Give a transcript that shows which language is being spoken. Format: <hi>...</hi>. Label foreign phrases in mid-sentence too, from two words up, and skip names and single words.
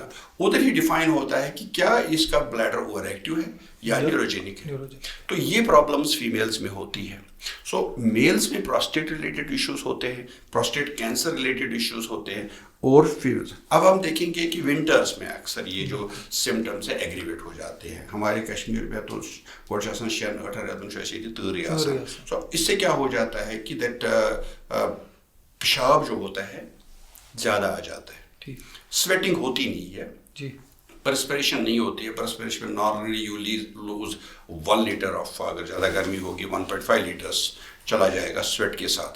<ur>ادھر ہی ڈیفائن ہوتا ہے کہ کیا اس کا بلیڈر</ur> <en>over active</en> <ur>ہے یا نیوروجینک ہے. تو یہ پرابلمس فیمیلز میں ہوتی ہے.</ur> <en>so males</en> <ur>میں</ur> <en>prostate related issues</en> <ur>ہوتے ہیں,</ur> <en>prostate cancer related issues</en> <ur>ہوتے ہیں, اور فیمیلز. اب ہم دیکھیں گے کہ ونٹرز میں اکثر یہ جو سمٹمس ہیں ایگریویٹ ہو جاتے ہیں.</ur> <ks>ہمارے کشمیر میں تو گۄڈٕ چھِ آسان 6-8 رٮ۪تن چھُ اَسہِ ییٚتہِ تۭرٕے آسان.</ks> <ur>سو اس سے کیا ہو جاتا ہے کہ دیٹ پیشاب جو ہوتا ہے زیادہ آ جاتا ہے, سویٹنگ ہوتی نہیں ہے, پرسپریشن نہیں ہوتی ہے. پرسپریشن میں نارملی</ur> <en>you lose 1 liter of,</en> <ur>اگر زیادہ گرمی ہوگی 1.5 لیٹرس چلا جائے گا سویٹ کے ساتھ.</ur>